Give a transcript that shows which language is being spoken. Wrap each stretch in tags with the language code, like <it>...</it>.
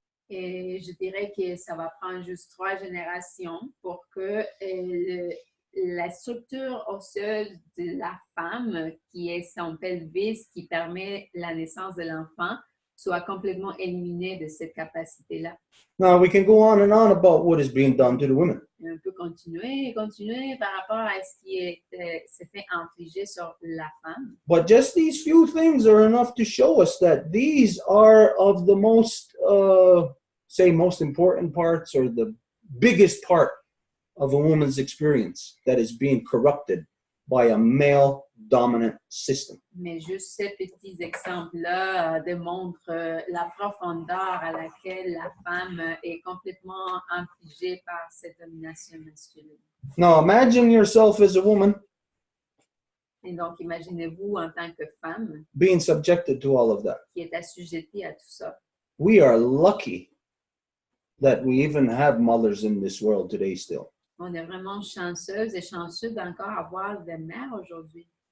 <fr>Et je dirais que ça va prendre juste 3 générations pour que la structure osseuse de la femme, qui est son pelvis, qui permet la naissance de l'enfant, soit complètement éliminée de cette capacité-là.</fr> <en>Now we can go on and on about what is being done to the women.</en> <fr>Et on peut continuer et continuer par rapport à ce qui s'est fait infliger sur la femme.</fr> <en>But just these few things are enough to show us that these are of the most, most important parts, or the biggest part of a woman's experience that is being corrupted by a male-dominant system.</en> <fr>Mais juste ces petits exemples-là démontrent la profondeur à laquelle la femme est complètement infligée par cette domination masculine.</fr> <en>Now imagine yourself as a woman</en> <fr>Et donc, imaginez-vous en tant que femme</fr> <en>being subjected to all of that.</en> <fr>qui est assujettie à tout ça.</fr> <en>We are lucky that we even have mothers in this world today still.</en> <fr>On est vraiment chanceuse et chanceux d'encore avoir des mères aujourd'hui.</fr>